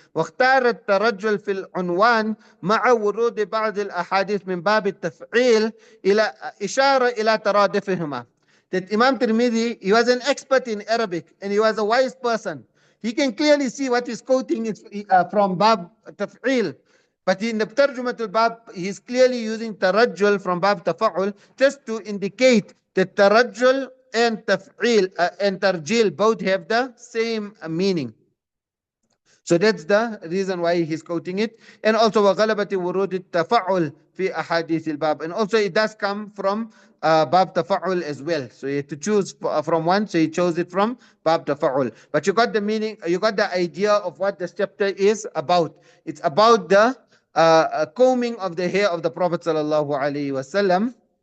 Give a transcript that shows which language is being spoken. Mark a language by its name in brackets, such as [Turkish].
[Arabic] واختار الترجل في العنوان مع ورود بعض الأحاديث من باب التفعيل إلى إشارة إلى ترادفهما. [English] That Imam Tirmidhi, he was an expert in Arabic and he was a wise person. He can clearly see what he's quoting is from Bab Taf'il. But in the Tarjumatul Bab, he's clearly using tarajjul from Bab Tafa'ul just to indicate that tarajjul and taf'il and tarjil both have the same meaning. So that's the reason why he's quoting it. And also [Arabic] وَغَلَبَةِ وُرُودِ التَّفَعُّلِ فِي أَحَادِيثِ الْبَاب. [English] And also it does come from Bab Tafa'ul as well. So you have to choose from one, so he chose it from Bab Tafa'ul. But you got the meaning, you got the idea of what this chapter is about. It's about the combing of the hair of the Prophet sallallahu alaihi wasallam.